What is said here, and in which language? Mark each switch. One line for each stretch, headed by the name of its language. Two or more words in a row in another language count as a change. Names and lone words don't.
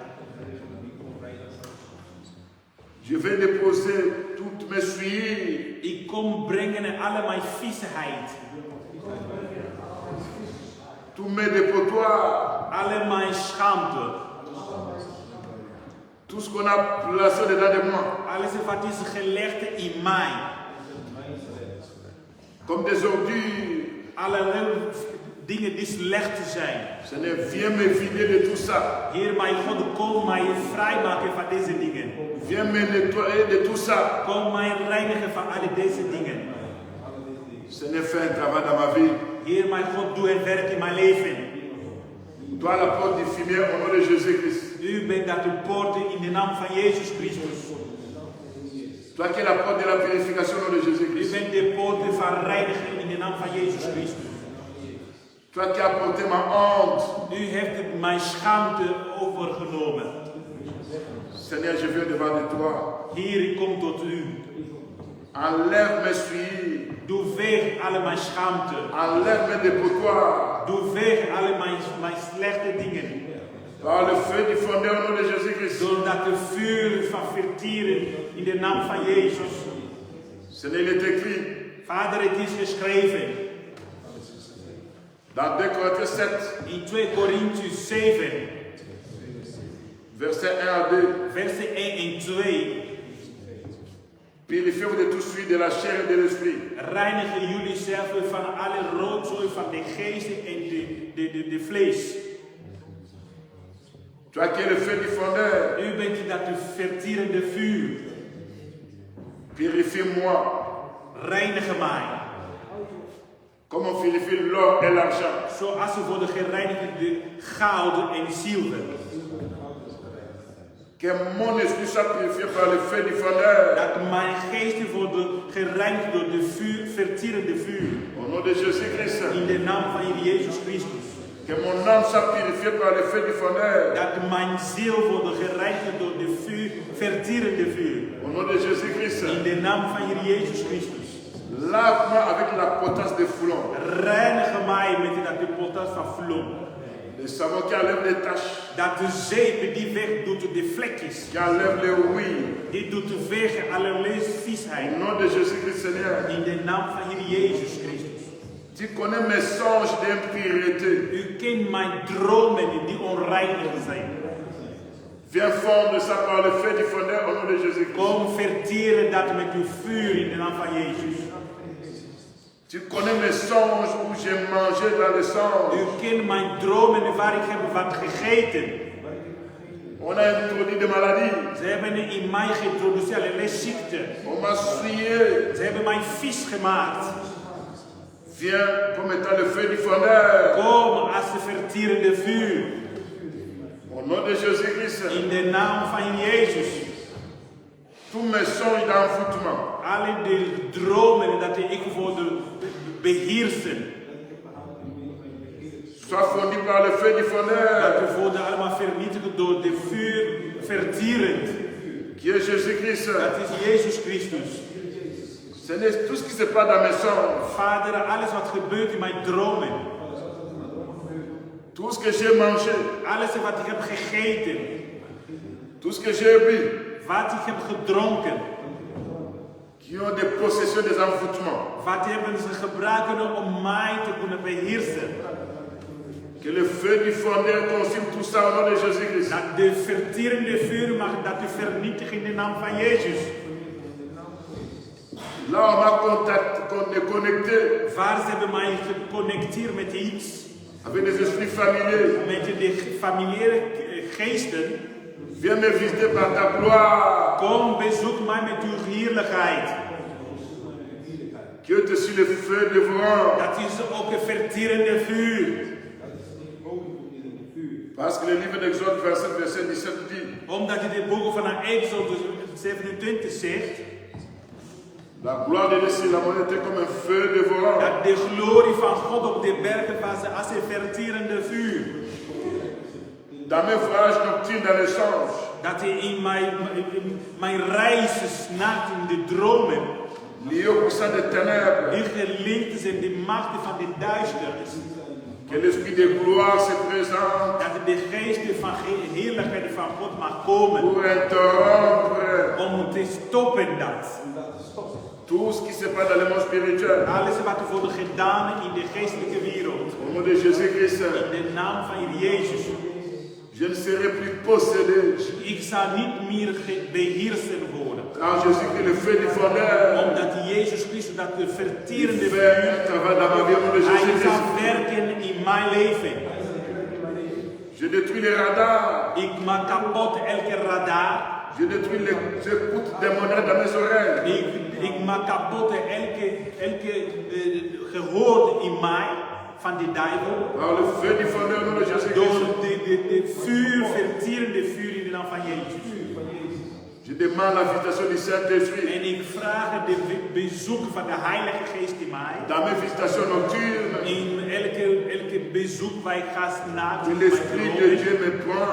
French: je vais déposer toutes mes souillures,
Dutch: Ik kom brengen alle mijn viesheid.
French: tous mes dépotoirs,
Dutch: Alle mijn schaamte.
French: tout ce qu'on a placé dedans de moi,
Dutch: Alles wat is gelegd in mij.
French: comme des ordures.
Dutch: Allerlei dingen die slecht zijn.
French: Seigneur, viens me vider de tout ça.
Dutch: Heer, mijn God, kom mij vrijmaken van deze dingen.
French: Viens me nettoyer de tout ça.
Dutch: Kom mij reinigen van alle deze dingen.
French: Seigneur, fais un travail dans ma vie.
Dutch: Heer, mijn God, doe een werk in mijn leven.
French: Toi, la porte du fumier, au nom de Jésus-Christ.
Dutch: U bent dat de poorten in de naam van Jezus Christus.
French: Toi qui es la porte de la purification, au nom de
Dutch: U
French: Jésus-Christ.
Dutch: bent de poorten van reiniging in de naam van Jezus Christus.
French: Toi qui as porté ma honte.
Dutch: U heeft mijn schaamte overgenomen.
French: Seigneur, je viens devant de toi.
Dutch: Heer, ik kom tot u.
French: Enlève mes souillures.
Dutch: Doe weg alle mijn schaamte.
French: Enlève mes dépotoirs.
Dutch: Doe weg alle mijn slechte dingen.
French: Par le feu du fondeur, au nom de Jésus-Christ.
Dutch: Doordat de vuur van vertieren in de naam van Jezus.
French: Seigneur, il est écrit.
Dutch: Vader, het is geschreven.
French: Dans 2 Corinthiens 7.
Dutch: In 2 Korintiërs 7.
French: Verset 1 à 2.
Dutch: Versen 1 en 2.
French: Purifiez-vous de tout souillure de la chair et de l'esprit.
Dutch: Reinigen jullie zelf van alle rotzooi van de geest en de vlees.
French: Toi qui es le feu du fondeur.
Dutch: U bent dat de vertierende vuur.
French: Purifie-moi.
Dutch: Reinig mij.
French: Comme on purifie l'or et l'argent.
Dutch: Zoals ze worden gereinigd de goud en zilver.
French: Que mon esprit soit purifié par le feu du fondeur.
Dutch: Dat mijn geest worden gereinigd door de vuur, vertierende vuur.
French: Au nom de Jésus-Christ.
Dutch: In de naam van Jezus Christus.
French: Que mon âme soit purifiée par le feu du fondeur.
Dutch: Dat mijn ziel wordt gereinigd door de vuur, vertierende vuur.
French: Au nom de Jésus-Christ.
Dutch: In de naam van Jezus Christus.
French: Lave-moi avec la potence des foulons.
Dutch: Reinig mij met dat de potas van vloem.
French: Le savon qui enlève les taches.
Dutch: Dat de zeep die weg doet de vlekjes.
French: Qui enlève les ouïes.
Dutch: Die doet weg allerlei
French: Au
Dutch: viesheid.
French: nom de Jésus-Christ, Seigneur.
Dutch: In de naam van Jezus Christus.
French: Tu connais mes songes d'impureté.
Dutch: U kent mijn dromen die onreinig zijn.
French: Viens fondre ça par le feu du fondeur au nom de Jésus-Christ.
Dutch: Kom vertieren dat met uw vuur in de naam van Jezus.
French: Tu connais mes songes où j'ai mangé dans le sang.
Dutch: U kent mijn dromen waar ik heb wat gegeten.
French: On a introduit des maladies.
Dutch: Ze hebben in mij geïntroduceerd allerlei ziekten.
French: On m'a souillé.
Dutch: Ze hebben mij vies gemaakt.
French: Viens comme étant le feu du fondeur.
Dutch: Kom als de vertierende vuur.
French: Au nom de Jésus-Christ.
Dutch: In de naam van Jezus.
French: Tous mes songes d'envoûtement.
Dutch: Alle de dromen dat ik voor de beheersen.
French: Sois fondu par le feu du
Dutch: Dat
French: fondeur.
Dutch: we worden allemaal vernietigd door de vuur vertierend.
French: Qui est Jésus-Christ.
Dutch: Dat is Jezus Christus.
French: Seigneur, tout ce qui se passe dans mes songes,
Dutch: Vader, alles wat gebeurt in mijn dromen,
French: tout ce que j'ai mangé,
Dutch: alles wat ik heb gegeten,
French: tout ce que j'ai bu,
Dutch: wat ik heb gedronken,
French: qui ont des possessions, des envoûtements,
Dutch: wat hebben ze gebruiken om mij te kunnen beheersen.
French: que le feu du fondeur consume tout ça au nom de Jésus-Christ.
Dutch: Dat de verterende vuur mag dat u vernietigt in de naam van Jezus.
French: Là, on m'a connecté
Dutch: Waar ze hebben mij geconnecteerd met iets,
French: avec des esprits familiers.
Dutch: met de familiaire geesten.
French: Viens me visiter par ta gloire.
Dutch: Kom, bezoek mij met uw heerlijkheid.
French: Que te sur le feu dévorant.
Dutch: Dat is ook een verterende vuur.
French: Parce que le livre d'Exode 27, verset 17 dit,
Dutch: Omdat in de boeken van Exodus 27 zegt,
French: la gloire de Dieu sur la monnaie était comme un feu dévorant.
Dutch: dat de glorie van God op de bergen was als een verterende vuur.
French: Dans mes voyages nocturnes dans les songes,
Dutch: Dat in mijn reizen nacht in de dromen,
French: liés au puissant des ténèbres,
Dutch: die gelinkt zijn de machten van de duisternis.
French: que l'esprit de gloire se présente
Dutch: Dat de geest van heerlijkheid van God mag komen
French: pour interrompre
Dutch: om te stoppen dat.
French: tout ce qui se passe dans le monde spirituel.
Dutch: Alles wat er wordt gedaan in de geestelijke wereld.
French: Au nom de Jésus-Christ,
Dutch: In de naam van Jezus.
French: je ne serai plus possédé.
Dutch: Ik zal niet meer beheersen worden.
French: Car Jésus-Christ, le feu du fondeur,
Dutch: Omdat Jezus Christus dat de
French: il
Dutch: verterende
French: fait
Dutch: vuur,
French: un travail dans ma vie au nom de
Dutch: hij zal
French: Jésus-Christ.
Dutch: werken in mijn leven.
French: Je détruis les radars.
Dutch: Ik maak kapot elke radar.
French: Je détruis les écoutes démoniaques dans mes oreilles.
Dutch: Ik maak kapot elke gehoor in mij van de duivel.
French: Par le feu du fondeur au nom de Jésus-Christ.
Dutch: Door de vuur, verterende vuur in de naam van Jezus.
French: Je demande la visitation du Saint-Esprit.
Dutch: En ik vraag de bezoek van de Heilige Geest in mij.
French: Dans mes visitations nocturnes,
Dutch: In elke bezoek wij gaan naar
French: que l'Esprit de Dieu me prend,